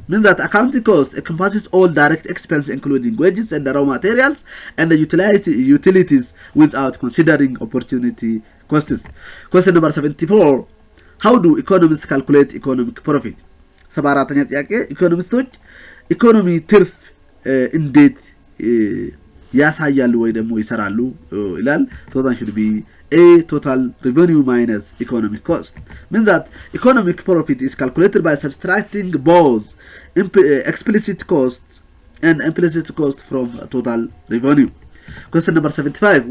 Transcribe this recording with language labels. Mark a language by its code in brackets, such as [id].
[en] Means that accounting cost encompasses all direct expense including wages and raw materials and the utilities without considering opportunity costs. Question number 74. How do economists calculate economic profit? [am] 74ኛ ጥያቄ ኢኮኖሚስቶች ኢኮኖሚ ትርፍ እንዴት ያሳያሉ ወይ ደግሞ ይሰራሉ ይላል። [en] So that should be A, total revenue minus economic cost. Means that economic profit is calculated by subtracting both explicit cost and implicit cost from total revenue. Question number 75.